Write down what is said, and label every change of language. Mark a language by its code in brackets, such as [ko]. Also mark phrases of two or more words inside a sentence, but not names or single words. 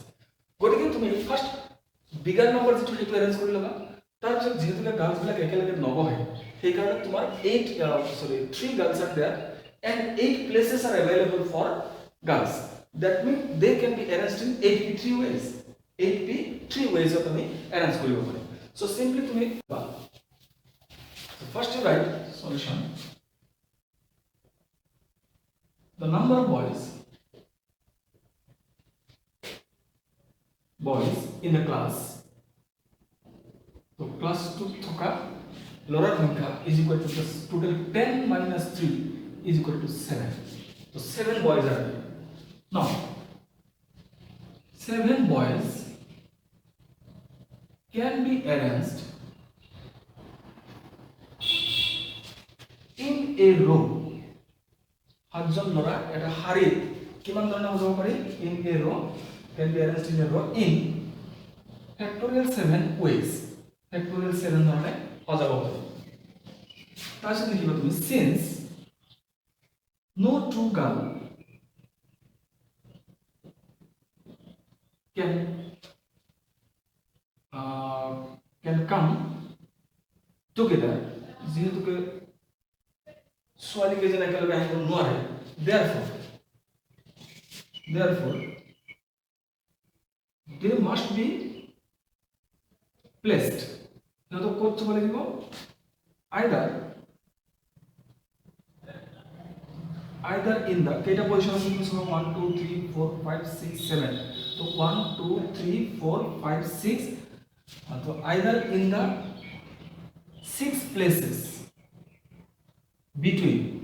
[as] গতিকে তুমি [en] first bigger number [as] যেটো সেইটো অ্যারেঞ্জ কৰি লবা, তাৰপিছত যেহেতু গাৰ্লছ বিলাক একেলগে নবহে সেই কাৰণে তোমাৰ [en] 3 girls are there and 8 places are available for girls. That means they can be arranged in 8p3 ways. 8p3 ways of [as] তুমি arrange কৰিব পাৰি. [en] So simply তুমি so first you write solution. The number of boys boys in the class. So class 2 [as] থকা লৰাৰ সংখ্যা [en] is equal to the total 10 minus 3 is equal to 7. So 7 boys are there. Now 7 boys can be arranged in a row. [as] সাতজন লৰা এটা শাৰীত কিমান ধৰণে সজাব পাৰি? [en] In a row can be arranged in a row in factorial 7 ways. [as] Factorial 7 ধৰণে সজাব পাৰি। তাৰপিছত লিখিবা তুমি [en] since no two girl can come together, [as] যিহেতুকে ছোৱালী কেইজন একেলগে আহিব নোৱাৰে, [en] therefore they must be placed, [as] সিহঁতক ক'ত থব লাগিব? [en] either in the [as] কেইটা পজিশন আছে? 1 2 3 4 5 6 7, তো 1 2 3 4 5 6, [en] so either in the 6 places between